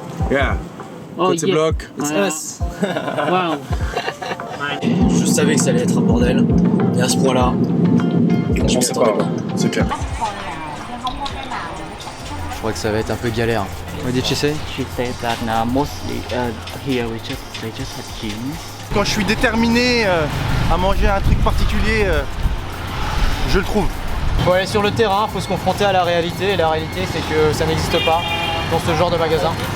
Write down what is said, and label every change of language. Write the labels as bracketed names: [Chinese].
[English] Yeah. Oh, [French] Côté [English] yeah. [French] bloc. [English] It's us. Wow. [French] Je savais que ça allait être un bordel, et à ce point-là, on s'attendait pas. C'est clair. Je crois que ça va être un peu galère. [English] What did she say? She said that mostly here they just have jeans. [French] Quand je suis déterminé à manger un truc particulier, je le trouve. Faut aller sur le terrain, faut se confronter à la réalité, et la réalité c'est que ça n'existe pas dans ce genre de magasin.